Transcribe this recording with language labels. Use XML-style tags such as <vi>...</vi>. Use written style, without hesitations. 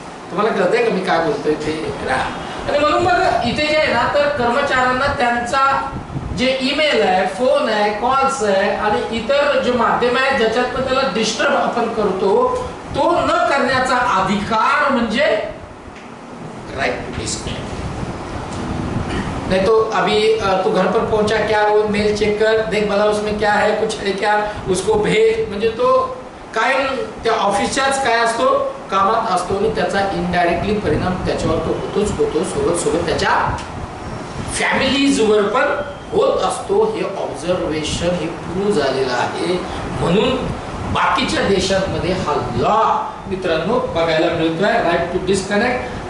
<mr>तुम्हाला कळतंय का मी काय बोलतोय ते? आणि म्हणून मग इथे जे आहे ना, तर कर्मचाऱ्यांना त्यांचा जे ईमेल आहे, फोन आहे, कॉल्स आहे आणि इतर जे माध्यम आहेत ज्याच्यात त्याला डिस्टर्ब आपण करतो, तो न करण्याचा अधिकार म्हणजे राइट टू डिस्कनेक्ट.</mr> <hi>नहीं तो अभी तू घर पर पहुंचा क्या, वो मेल चेक कर, देख भला उसमें क्या है, कुछ है क्या, उसको भेज.</hi> <mr>म्हणजे तो कायम त्या ऑफिसच्याच काय असतो, कामात असतो आणि त्याचा इनडायरेक्टली परिणाम त्याच्यावर तो होतो. सोबत त्याच्या फॅमिलीजवर पण होत असतो. हे ऑब्झर्वेशन हे प्रूव्ह झालेलं आहे. म्हणून बाकीच्या देशांमध्ये हा लॉ मित्रांनो बघायला मिळतोय, राईट टू डिस्कनेक्ट.</mr>